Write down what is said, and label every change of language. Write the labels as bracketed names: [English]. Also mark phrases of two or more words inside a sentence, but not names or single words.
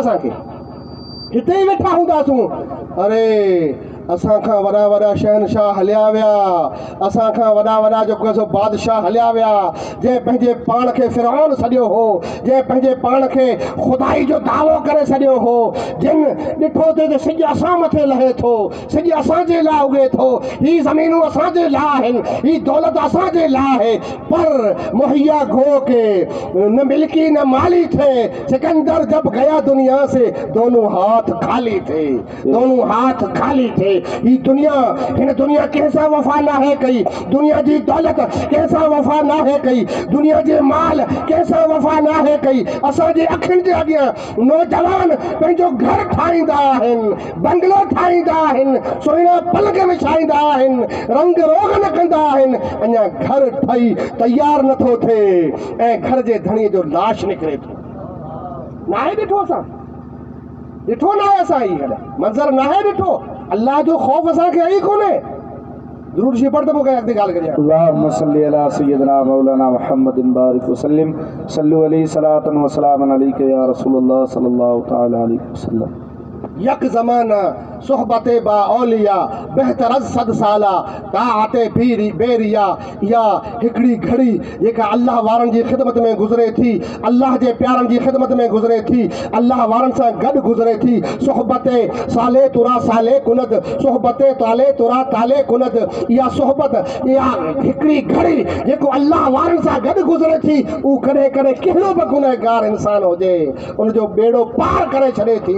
[Sindhi] असांखे हिते ई वेठा हूंदासूं, अरे असां खां वॾा वॾा शहनशाह हलिया विया, असां खां वॾा जेको सो बादशाह हलिया विया, जंहिं पंहिंजे पाण खे फ़िरऔन सॾियो हो, जंहिं पंहिंजे पाण खे ख़ुदाई जो दावो करे छॾियो हो, जिन ॾिठो त सिॼ असां मथे लहे थो, सिॼ असांजे लाइ उगे थो, ही ज़मीनूं असांजे लाइ आहिनि, ही दौलत असांजे लाइ आहे। [Urdu] پر مہیا گو کہ نہ ملکی نہ مالی تھے، سکندر جب گیا دنیا سے دونوں ہاتھ خالی تھے، دونوں ہاتھ خالی تھے. [Sindhi] ही दुनिया, हिन दुनिया कैसा वफा ना है कई, दुनिया जी दौलत कैसा वफा ना है कई, दुनिया जे माल कैसा वफा ना है कई। असांजे अखियुनि जे अॻियां नौजवान पंहिंजो घर ठाहींदा आहिनि, बंगलो ठाहींदा आहिनि, सुहिणा पलंग विछाईंदा आहिनि, रंग रोगन कंदा आहिनि, अञा घर ठही तयारु नथो थिए ऐं घर जे धणीअ जो लाश निकिरे थो। नाहे ॾिठो असां, ॾिठो न आहे असां, ई मंज़र नाहे ॾिठो। अल्लाह जो ख़ौफ़ असांखे आई कोन्हे। ज़रूर शी पढ़ त पोइ अॻिते ॻाल्हि करियां। [Arabic] اللهم صل على سيدنا مولانا محمد بارك وسلم، صلوا عليه صلاة وسلاما عليك يا رسول الله صلى الله تعالى عليه وسلم. [Persian] یک زمانه صحبت با اولیا بهتر از صد ساله طاعت بی‌ریا, [Sindhi] या हिकिड़ी घड़ी जेका अल्लाह वारनि जी ख़िदमत में गुज़रे थी, अल्लाह जे प्यारनि जी ख़िदमत में गुज़रे थी, अल्लाह वारनि सां गॾु गुज़रे थी। [Persian] صحبت صالح ترا صالح کند، صحبت طالح ترا طالح کند, [Sindhi] इहा सोहबत, इहा हिकिड़ी घड़ी जेको अल्लाह वारनि सां गॾु गुज़रे थी, उहो कॾहिं कॾहिं कहिड़ो बि गुनहगार इंसान हुजे उनजो बेड़ो पार करे छॾे थी।